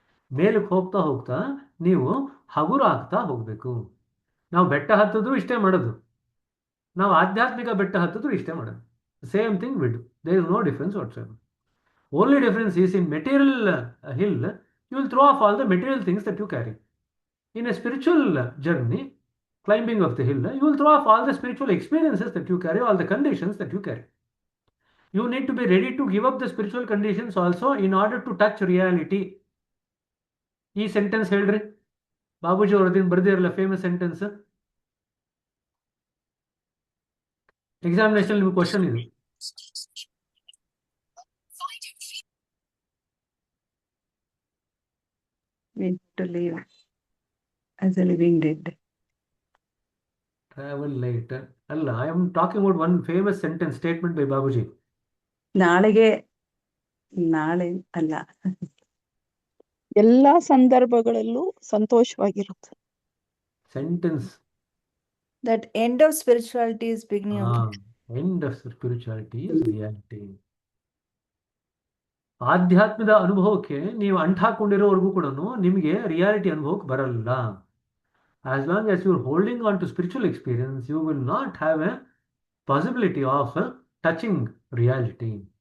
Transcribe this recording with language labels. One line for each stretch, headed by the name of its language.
Kannada: ಮೇಲಕ್ಕೆ ಹೋಗ್ತಾ ಹೋಗ್ತಾ ನೀವು ಹಗುರ ಆಗ್ತಾ ಹೋಗ್ಬೇಕು. ನಾವು ಬೆಟ್ಟ ಹತ್ತಿದ್ರು ಇಷ್ಟೇ ಮಾಡೋದು, ನಾವು ಆಧ್ಯಾತ್ಮಿಕ ಬೆಟ್ಟ ಹತ್ತಿದ್ರು ಇಷ್ಟೇ ಮಾಡೋದು.
English: Same thing with, there is no difference whatsoever. Only difference is in material hill you will throw off all the material things that you carry. In a spiritual journey, climbing of the hill, you will throw off all the spiritual experiences that you carry, all the conditions that you carry. You need to be ready to give up the spiritual conditions also in order to touch reality.
Kannada: ಈ sentence ಹೇಳ್ರಿ, Babuji ಅವ್ರದಿನ ಬರ್ದಿರಲ್ಲ famous sentence. Examination ನಿಮ್ಗೆ question ಇದು.
English: To live as a living dead. Travel later. ಅಲ್ಲ, I am talking about one famous sentence statement by Babuji.
Kannada: ನಾಳೆ ಅಲ್ಲ, ಎಲ್ಲಾ ಸಂದರ್ಭಗಳಲ್ಲೂ ಸಂತೋಷವಾಗಿರುತ್ತೆ.
English: Sentence. That end of spirituality is beginning of End of spirituality is reality.
Kannada: ಆಧ್ಯಾತ್ಮದ ಅನುಭವಕ್ಕೆ ನೀವು ಅಂಟಾಕೊಂಡಿರೋವರೆಗೂ ಕೂಡ ನಿಮಗೆ reality ಅನುಭವಕ್ಕೆ ಬರಲ್ಲ.
English: As long as you are holding on to spiritual experience, you will not have a possibility of touching reality.